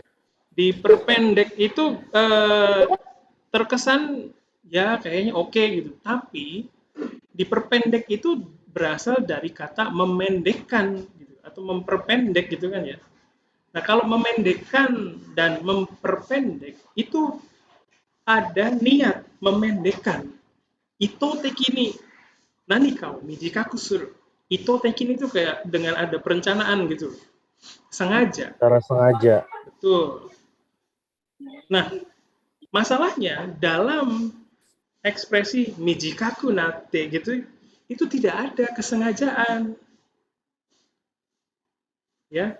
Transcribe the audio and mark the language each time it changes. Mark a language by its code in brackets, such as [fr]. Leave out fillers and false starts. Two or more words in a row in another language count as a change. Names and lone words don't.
[id] Diperpendek itu terkesan ya kayaknya oke gitu. Tapi diperpendek itu berasal dari kata memendekkan gitu, atau memperpendek gitu kan ya. Nah, kalau memendekkan dan memperpendek itu ada niat memendekkan. [ja] 意図的に何かを短くする. 意図的に [id] itu kayak dengan ada perencanaan gitu. Sengaja. Secara sengaja. Betul. Nah, masalahnya dalam ekspresi [ja] 短くなって [id] gitu itu tidak ada kesengajaan. Ya.